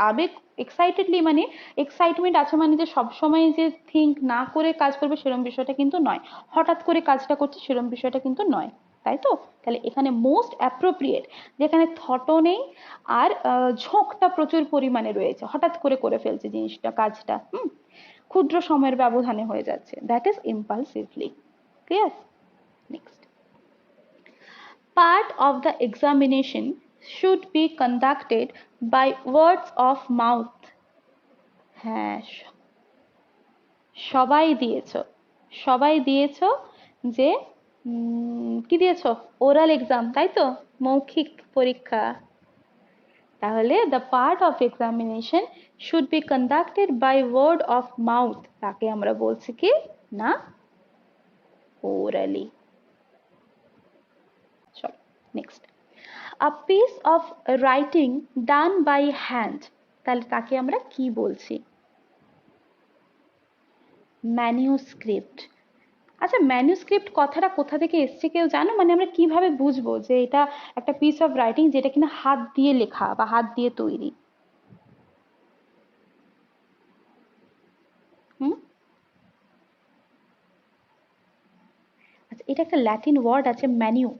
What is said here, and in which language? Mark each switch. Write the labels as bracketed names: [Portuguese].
[Bangla] আবেগ, এক্সাইটেডলি মানে এক্সাইটমেন্ট আছে মানে যে সবসময় যে থিঙ্ক না করে কাজ করবে সেরকম বিষয়টা কিন্তু নয়, হঠাৎ করে কাজটা করছে সেরকম বিষয়টা কিন্তু নয়, তাই তো? তাহলে এখানে মোস্ট অ্যাপ্রোপ্রিয়েট, যেখানে থটও নেই আর ঝোঁকটা প্রচুর পরিমাণে রয়েছে, হঠাৎ করে করে ফেলছে জিনিসটা, কাজটা ক্ষুদ্র সময়ের ব্যবধানে হয়ে যাচ্ছে, that is ইম্পালসিভলি। Clear? Next. [English] Part of the examination should be conducted by words of mouth। [Bangla] হ্যাঁ, সবাই দিয়েছো, সবাই দিয়েছো যে কি দিয়েছো? ওরাল এক্সাম, তাই তো? মৌখিক পরীক্ষা। তাহলে [English] the part of examination should be conducted by word of mouth, [Bangla] তাকে আমরা বলছি কি না [English] orally। [Bangla] চলো, next. [English] a piece of writing done by hand, [Bangla] তাহলে তাকে আমরা কি বলছি? ম্যানিউস্ক্রিপ্ট। আচ্ছা, ম্যানিউস্ক্রিপ্ট কথাটা কোথা থেকে এসছে কেউ জানো? মানে আমরা কিভাবে বুঝবো যে এটা একটা পিস অফ রাইটিং যেটা কিনা হাত দিয়ে লেখা বা হাত দিয়ে তৈরি? হুম, আচ্ছা, এটা একটা ল্যাটিন ওয়ার্ড আছে ম্যানিউ।